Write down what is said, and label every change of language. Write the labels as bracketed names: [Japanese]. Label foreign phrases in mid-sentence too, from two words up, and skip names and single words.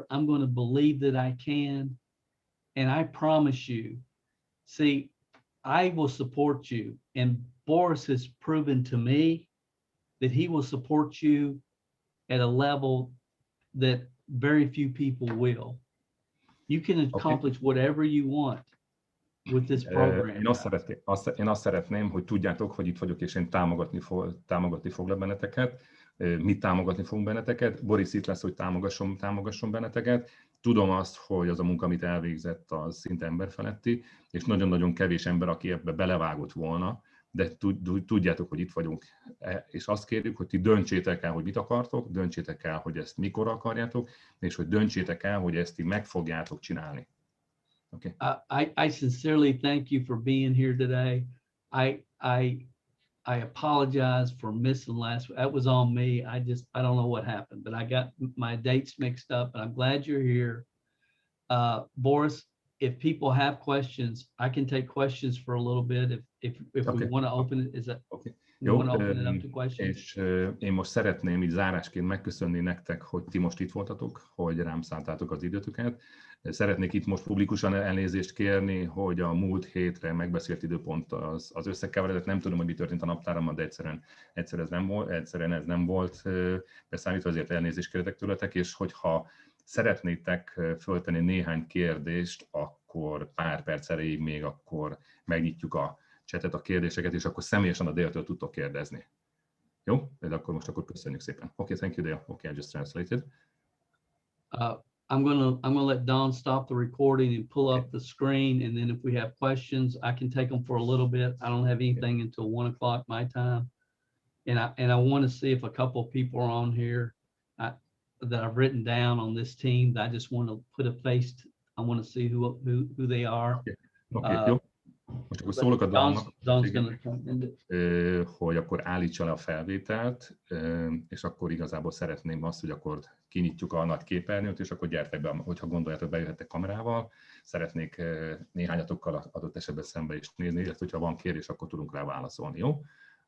[English] I'm going to believe that I can. And I promise you, see, I will support you. And Boris has proven to me that he will support you at a level that very few people will. You can accomplish whatever you want. with this program. [Hungarian] Én azt szeretném, hogy tudjátok, hogy itt vagyok, és én támogatni foglak benneteket. Mi támogatni fogunk benneteket. Boris itt lesz, hogy támogasson benneteket. Tudom azt, hogy az a munka, amit elvégzett, az szinte emberfeletti, és nagyon-nagyon kevés ember, aki ebbe belevágott volna, de tudjátok, hogy itt vagyunk, és azt kérjük, hogy ti döntsétek el, hogy mit akartok, döntsétek el, hogy ezt mikor akarjátok, és hogy döntsétek el, hogy ezt ti meg fogjátok csinálni. [English] Okay. I sincerely thank you for being here today. I apologize for missing last week. That was on me. I don't know what happened, but I got my dates mixed up, and I'm glad you're here. Boris, if people have questions, I can take questions for a little bit. If okay. we want to open it, is that okay? You want to open it up to questions? [Hungarian] És én most szeretném így zárásként megköszönni nektek, hogy ti most itt voltatok, hogy rám szántátok az időtöket. Szeretnék itt most publikusan elnézést kérni, hogy a múlt hétre megbeszélt időpont az összekeveredett. Nem tudom, hogy mi történt a naptáramban, de egyszerűen ez nem volt beszámítva, azért elnézést kértek tőletek, és hogyha szeretnétek föltenni néhány kérdést, akkor pár perc erejéig még akkor megnyitjuk a chatet, a kérdéseket, és akkor személyesen a Dale-től tudtok kérdezni. Jó? De akkor most köszönjük szépen. [English] Okay, thank you, Dale. Okay, I just translated. I'm gonna let Don stop the recording and pull up the screen, and then if we have questions, I can take them for a little bit. I don't have anything until 1 o'clock my time, and I want to see if a couple of people are on here that I've written down on this team. That I just want to put a face. I want to see who they are. [Hungarian] Okay, jó. Most akkor szólok a Donnak, hogy akkor állítsa le a felvételt, és akkor igazából szeretném azt, hogy akkor kinyitjuk a nagy képernyőt, és akkor gyertek be, hogyha gondoljátok, bejöhettek kamerával. Szeretnék néhányatokkal adott esetben szembe is nézni, illetve hogyha van kérdés, akkor tudunk rá válaszolni, jó?